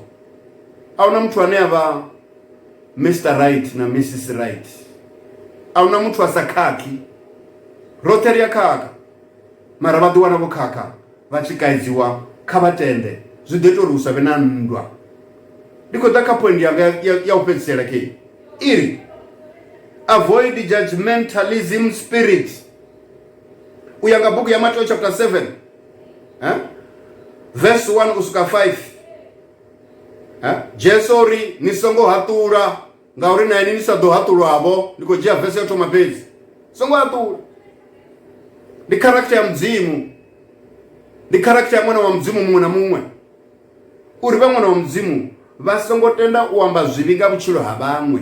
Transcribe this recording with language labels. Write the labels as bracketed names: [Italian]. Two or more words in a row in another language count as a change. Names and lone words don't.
[Venda] Ahuna muthu ane avha Mr Right na Mrs Right, ahuna muthu a sa khakhi, roṱhe ri a khakha, mara vha ḓi wana vho khakha vha tshi kaidziwa. Kha vha tende, zwi ḓo ita uri hu sa vhe na nndwa. Ndi khou ḓa kha point yanga ya u fhedzisela khe iri [English] avoid judgmentalism spirit. [Venda] U ya nga buku ya Matthew chapter 7 verse 1 usuka 5 Jesu ri ni songo haṱula ngauri na ini ni sa ḓo haṱulwavho. Ndi khou dzhia verse ya u thoma fhedzi, songo haṱula. Ndi character ya Mudzimu, ndi character ya ṅwana wa Mudzimu muṅwe na muṅwe, uri vha ṅwana wa Mudzimu vha songo tenda u amba zwivhi nga vhutshilo ha vhaṅwe.